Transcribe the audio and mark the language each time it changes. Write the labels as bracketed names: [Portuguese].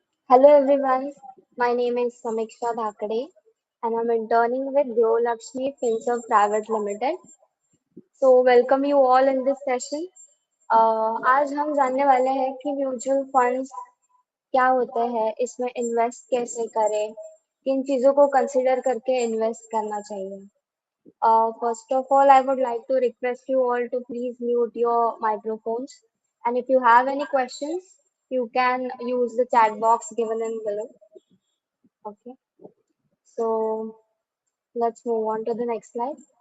[English] Hello everyone, my name is Samiksha Dhakade and I'm interning with Grow Lakshmi Finserv Private Limited. So welcome you all in this session. [Hindi] आज हम जानने वाले हैं कि mutual funds क्या होते हैं, इसमें इन्वेस्ट कैसे करें, किन चीज़ों को कंसिडर करके इन्वेस्ट करना चाहिए. [English] First of all, I would like to request you all to please mute your microphones. And if you have any questions, you can use the chat box given in below. Okay. So let's move on to the next slide.